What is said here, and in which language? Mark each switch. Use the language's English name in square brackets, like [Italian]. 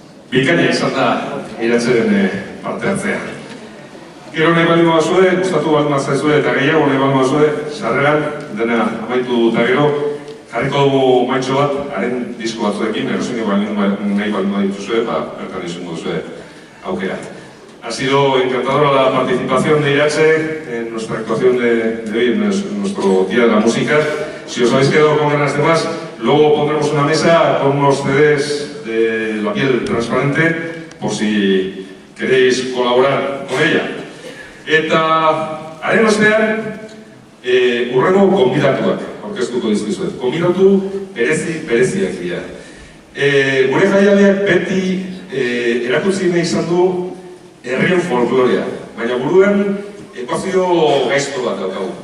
[Basque] Bikaina izan da iratzeren parte hartzea. Gero nahi baldin bazue, gustatu baldin bazaizue eta gehiago nahi baldin bazue, sarreran dena amaitu eta gero jarriko dugu maitxo bat, haren disko batzuekin, erosin nahi baldin badituzue, bertan izango duzue aukera. [Spanish] Ha sido encantadora la participación de Irache en nuestra actuación de hoy, en nuestro Día de la Música. Si os habéis quedado con ganas de más, luego pondremos una mesa con unos CDs de la piel transparente, por si queréis colaborar con ella. [Basque] Eta, haren ostean, urrengo konbidatuak aurkeztuko dizkizuet. Konbidatu bereziak dira. Gure jaialdiak beti erakutsi nahi izan du herrien folklorea, baina buruan ekuazio gaizto bat daukagu.